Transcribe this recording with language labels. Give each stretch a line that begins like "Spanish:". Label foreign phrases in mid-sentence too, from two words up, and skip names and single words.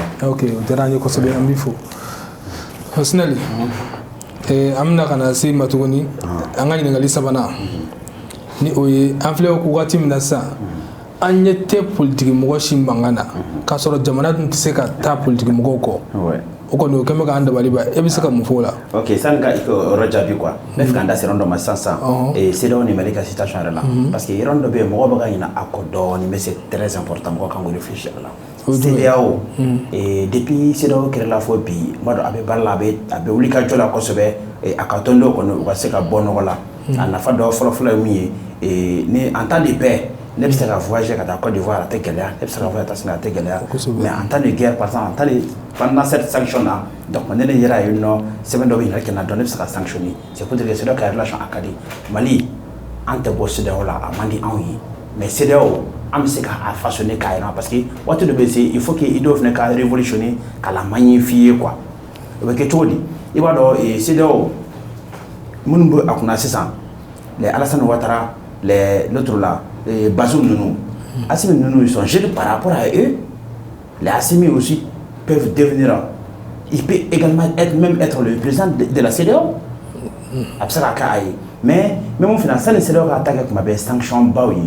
Bambara: ok o diyara an ye kosɛbɛ an b'i fo Sinɛli an bɛna ka na se ma tuguni an ka ɲininkali sabanan ni o ye an filɛ waati min na sisan an ɲɛ tɛ politiki mɔgɔ si mankan na k'a sɔrɔ jamana dun tɛ se ka taa politiki mɔgɔw kɔ o kɔni o kɛlen bɛ k'an dabali ban e bɛ se ka mun fɔ o la. ok sani ka i ka yɔrɔ jaabi quoi n bɛ fɛ k'an da se yɔrɔ dɔ ma sisan CEDEAO ni Mali ka situation yɛrɛ la parce que yɔrɔ dɔ bɛ yen mɔgɔw bɛ ka ɲinɛ a kɔ dɔɔni
French: mais c'est très important
Bambara: mɔgɔw kan k'o réfléchir a la. CEDEAO depuis CEDEAO kɛrɛla fɔ bi n b'a dɔn a bɛ baara la a bɛ wuli ka jɔ la kosɛbɛ a ka tɔndenw kɔni u ka se ka bɔ nɔgɔ la a nafa dɔ fɔlɔ-fɔlɔ ye min ye ni
French: en temps de paix
Bambara: ne bɛ se ka voyager ka taa Côte d'Ivoire a tɛ gɛlɛya, ne bɛ se ka voyager ka taa Sénégal a tɛ gɛlɛya,
French: mais en temps de guerre par exemple, en temps de pendant cette sanction là, donc
Bambara: ne ne yɛrɛ ye nɔ sɛbɛn dɔ bɛ yen kɛ na dɔn ne bɛ se ka sanctionner,
French: c'est pour dire que
Bambara: CEDEAO ka relation a ka di, Mali an tɛ bɔ CEDEAO la a man di anw ye, mais CEDEAO an bɛ se ka a façonner k'a yɛlɛma
French: parce que
Bambara: waati dɔ bɛ se
French: il faut que
Bambara: i dɔw fana ka révolutionner ka la
French: magnifier quoi,
Bambara: o bɛ kɛ cogo di, i b'a dɔn CEDEAO minnu bɛ a kunna sisan,
French: les Alassane Ouattara, l'autre là, les Bazoum Nounou, Assimi Nounou, ils sont jeunes par rapport à eux. Les Assimi aussi peuvent devenir, il peut également être le président de la CEDEAO. Mais même au final, ça les CEDEAO attaquent comme des sanctions baoui.